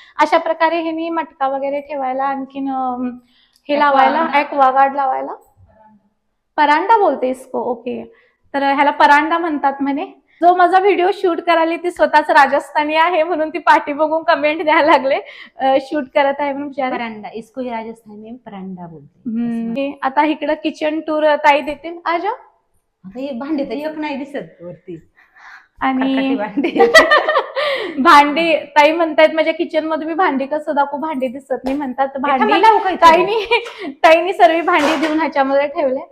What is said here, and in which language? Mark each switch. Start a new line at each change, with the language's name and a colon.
Marathi: अशा प्रकारे हे मी मटका वगैरे ठेवायला, आणखीन हे लावायला, ॲक्वागार्ड लावायला,
Hindi: परांडा बोलते इसको.
Marathi: ओके, तर ह्याला परांडा म्हणतात म्हणे. जो माझा व्हिडिओ शूट करायला ती स्वतःच राजस्थानी आहे, म्हणून ती पाठी बघून कमेंट द्यायला लागले शूट करत आहे म्हणून.
Hindi: परांडा, इसको राजस्थान में परांडा बोलते.
Marathi: आता इकडं किचन टूर ताई देतील.
Hindi: आजा.
Marathi: आता हे भांडे तर एक नाही दिसत वरती. आणि भांडे भांडी ताई म्हणतायत माझ्या किचन मध्ये मी भांडी कसं दाखवू, भांडी दिसत नाही म्हणतात. भांडी ताईनी सर्व भांडी देऊन ह्याच्यामध्ये ठेवले.